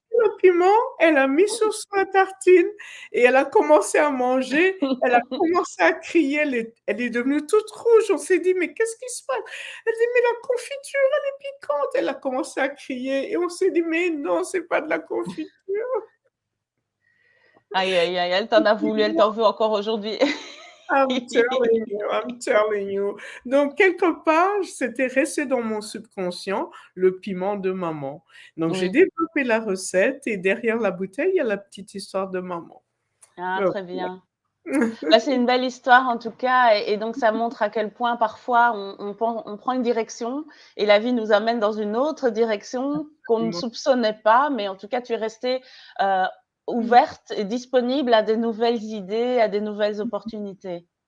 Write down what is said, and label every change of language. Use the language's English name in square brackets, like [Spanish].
[French] pris le piment, elle a mis sur sa tartine et elle a commencé à manger, elle a commencé à crier, elle est devenue toute rouge. On s'est dit: «Mais qu'est-ce qui se passe?» Elle dit: «Mais la confiture, elle est piquante». Elle a commencé à crier et on s'est dit: «Mais non, c'est pas de la confiture». Aïe, aïe, aïe, elle t'en a voulu, elle t'en veut encore aujourd'hui. [English] I'm telling you, I'm telling you. [French] Donc, quelque part, c'était resté dans mon subconscient, le piment de maman. Donc, j'ai Oui. développé la recette et derrière la bouteille, il y a la petite histoire de maman. Ah, Donc, très bien. Bah, c'est une belle histoire en tout cas et donc ça montre à quel point parfois on prend une direction et la vie nous amène dans une autre direction qu'on ne soupçonnait pas, mais en tout cas tu es restée, heu, ouverte et disponible à des nouvelles idées, à des nouvelles opportunités.